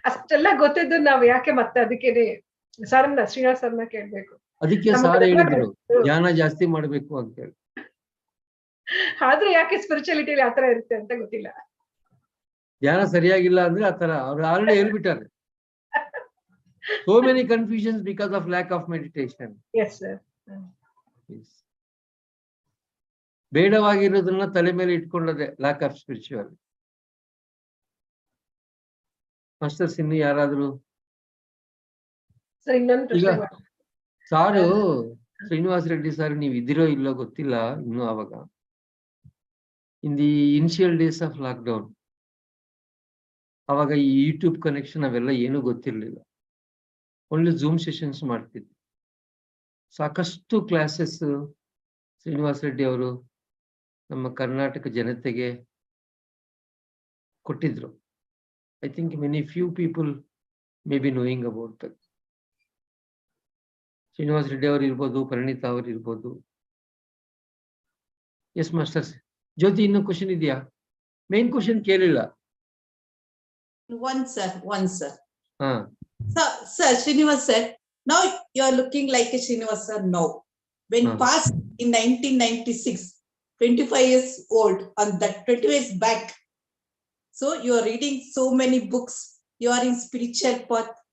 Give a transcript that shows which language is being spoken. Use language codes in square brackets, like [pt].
[kn] ಅಷ್ಟೆಲ್ಲ ಗೊತ್ತಿದ್ದು ನಾವು ಯಾಕೆ ಮತ್ತೆ ಅದಕ್ಕೆ ಸರ್ನ ಶ್ರೀನಿವಾಸ್ ಸರ್ನ ಕೇಳ್ಬೇಕು. ಅದಕ್ಕೆ ಸಾರ್ ಹೇಳಿದ್ರು ಧ್ಯಾನ ಜಾಸ್ತಿ ಮಾಡ್ಬೇಕು ಅಂತ ಹೇಳಿ. ಆದ್ರೂ ಯಾಕೆ ಸ್ಪಿರಿಚುಯಾಲಿಟಿಲಿ ಆತರ ಇರುತ್ತೆ ಅಂತ ಗೊತ್ತಿಲ್ಲ. ಧ್ಯಾನ ಸರಿಯಾಗಿಲ್ಲ ಅಂದ್ರೆ ಆತರ ಅವ್ರು already ಹೇಳ್ಬಿಟ್ಟಾರೆ. [en] So many confusions because of lack of meditation. Yes, sir. Yes. [kn] ಬೇಡವಾಗಿರೋದನ್ನ ತಲೆ ಮೇಲೆ ಇಟ್ಕೊಂಡದೆ [en] Lack of spirituality. [kn] ಮಾಸ್ಟರ್ಸ್, ಇನ್ನು ಯಾರಾದ್ರೂ? ಸರ್, ಇನ್ನೊಂದು ಈಗ ಪ್ರಶ್ನೆ. ಸಾರು ಶ್ರೀನಿವಾಸ ರೆಡ್ಡಿ ಸರ್, ನೀವು ಇದಿರೋ ಇಲ್ಲೋ ಗೊತ್ತಿಲ್ಲ ಇನ್ನು. ಆವಾಗ [en] in the initial days of lockdown, [kn] ಅವಾಗ ಈ ಯೂಟ್ಯೂಬ್ ಕನೆಕ್ಷನ್ ಅವೆಲ್ಲ ಏನೂ ಗೊತ್ತಿರ್ಲಿಲ್ಲ. ಒಳ್ಳೆ ಝೂಮ್ ಸೆಷನ್ಸ್ ಮಾಡ್ತಿದ್ವಿ. ಸಾಕಷ್ಟು ಕ್ಲಾಸಸ್ ಶ್ರೀನಿವಾಸ ರೆಡ್ಡಿ ಅವರು ನಮ್ಮ ಕರ್ನಾಟಕ ಜನತೆಗೆ ಕೊಟ್ಟಿದ್ರು. [en] I think many few people may be knowing about that. [kn] Srinivasa Reddy ಅವರು ಇರ್ಬೋದು, ಪರಿಣಿತಾ ಅವರು ಇರ್ಬೋದು. S masters. ಜ್ಯೋತಿ, ಇನ್ನೂ ಕ್ವಶನ್ ಇದೆಯಾ? ಮೇನ್ ಕ್ವಶನ್ ಕೇಳಿಲ್ಲ. [en] One, sir. One, sir. Ah, Sir, Srinivas said, now you are looking like a Srinivas, sir. No. When passed in 1996, 25 years old, on that 20 years back. So you are reading so many books. You are in spiritual path.